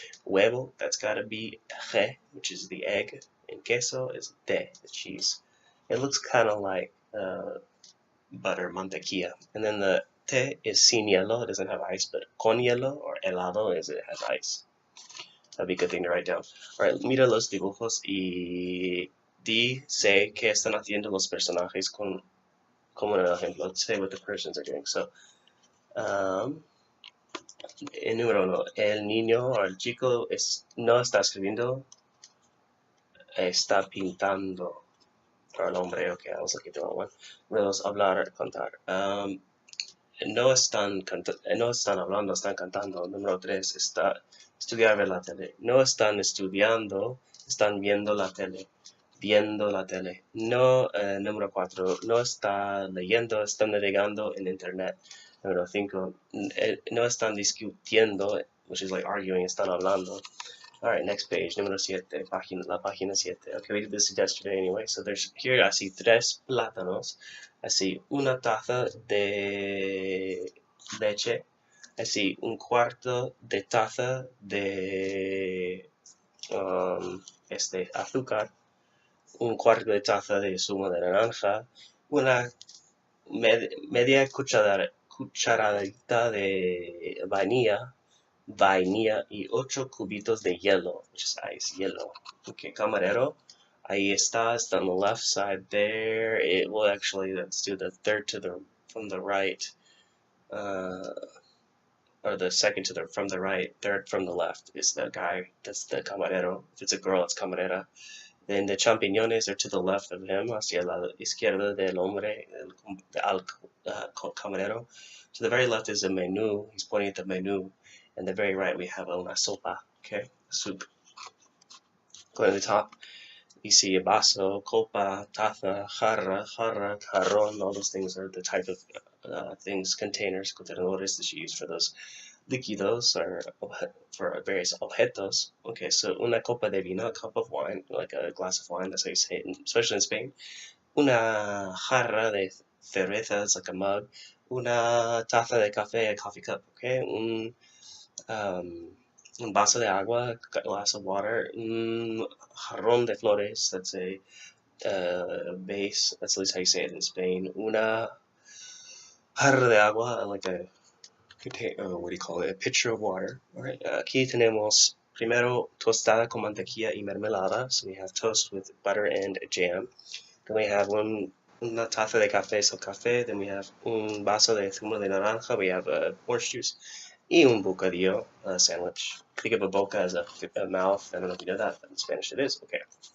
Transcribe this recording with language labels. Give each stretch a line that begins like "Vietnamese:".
English: Huevo, that's got to be G, which is the egg. And queso is de, the cheese. It looks kind of like butter, mantequilla. And then the té is
Spanish: sin hielo,
English: it doesn't have ice, but
Spanish: con hielo
English: or helado is it has ice. That'd be a good thing to write down.
Spanish: Alright, mira los dibujos y sé qué están haciendo los personajes como en el ejemplo.
English: Let's say what the persons are doing.
Spanish: So, en número 1, el niño o el chico no está escribiendo, está pintando.
English: Or
Spanish: el hombre,
English: okay, I was looking at the wrong one.
Spanish: Número 2, hablar, cantar. No están hablando, están cantando. Número 3, estudiar ver la tele. No están estudiando, están viendo la tele. Viendo la tele. No, número 4, no está leyendo, están navegando en internet. Número 5, no están discutiendo,
English: which is like arguing,
Spanish: están hablando.
English: Alright, next page,
Spanish: número 7, la página 7.
English: Okay, we did this yesterday anyway. So there's here, I see 3 plátanos. I see
Spanish: una taza de leche.
English: I see
Spanish: un cuarto de taza de azúcar, un cuarto de taza de zumo de naranja, una media cucharadita de vainilla y 8 cubitos de hielo,
English: which is ice,
Spanish: hielo.
English: Okay, camarero.
Spanish: Ahí está,
English: it's on the left side there. It will actually, let's do the third from the right, uh, or the second from the right, third from the left is the guy, that's the camarero. If it's a girl, it's camarera. Then the champiñones are to the left of him,
Spanish: hacia la izquierda del hombre, al camarero.
English: To the very left is a menu. He's pointing at the menu. And the very right we have
Spanish: una sopa,
English: okay, soup. Going to the top, you see a vaso, copa, taza, jarron. All those things are the type of things, containers, contenedores that you use for those líquidos or for various objetos. Okay, so
Spanish: una copa de vino,
English: a cup of wine, like a glass of wine, that's how you say it, especially in Spain.
Spanish: Una jarra de cerveza,
English: it's like a mug.
Spanish: Una taza de café,
English: a coffee cup, okay?
Spanish: Un vaso de agua,
English: a glass of water.
Spanish: Un jarrón de flores,
English: that's a vase, that's at least how you say it in Spain.
Spanish: Una jarra de agua,
English: like a what do you call it? A pitcher of water. All right.
Spanish: Aquí tenemos primero tostada con mantequilla y mermelada.
English: So we have toast with butter and jam. Then we have
Spanish: una taza de café,
English: so
Spanish: café. Then we have un vaso de zumo de naranja.
English: We have orange juice.
Spanish: Y un bocadillo,
English: a sandwich. Think of a boca as a mouth. I don't know if you know that, but in Spanish it is. Okay.